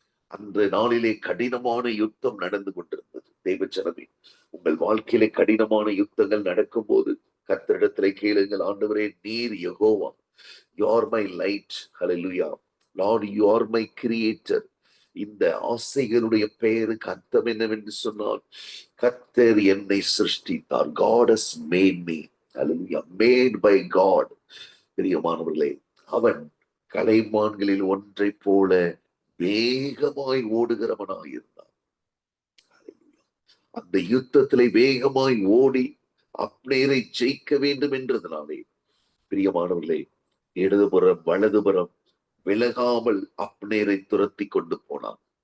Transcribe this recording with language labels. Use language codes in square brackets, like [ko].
[ta] அந்த நாளிலே கடினமான யுத்தம் நடந்து கொண்டிருந்தது. தேவச்சனமே, உங்கள் வாழ்க்கையிலே கடினமான யுத்தங்கள் நடக்கும் போது கர்த்தரிடத்திலே கேளுங்கள், ஆண்டவரே, நீர் Jehovah, [en] you are my light, hallelujah, Lord, you are my creator. [ta] இந்த ஆசைகளுடைய பெயருக்கு அர்த்தம் என்னவென்று சொன்னால், கர்த்தர் என்னை சிருஷ்டித்தார். [en] God has made me, hallelujah, made by God. [ta] பிரியமானவர்களே, அவன் கலைமான்களில் ஒன்றை போல வேகமாய் ஓடுகிறவனாய் இருந்தான். அந்த யுத்தத்திலே வேகமாய் ஓடி அப்னேரை ஜெயிக்க வேண்டும் என்றதுனாலே, பிரியமானவர்களே, இடதுபுறம் வலதுபுறம் விலகாமல் அப்னேரை துரத்தி கொண்டு போனான்.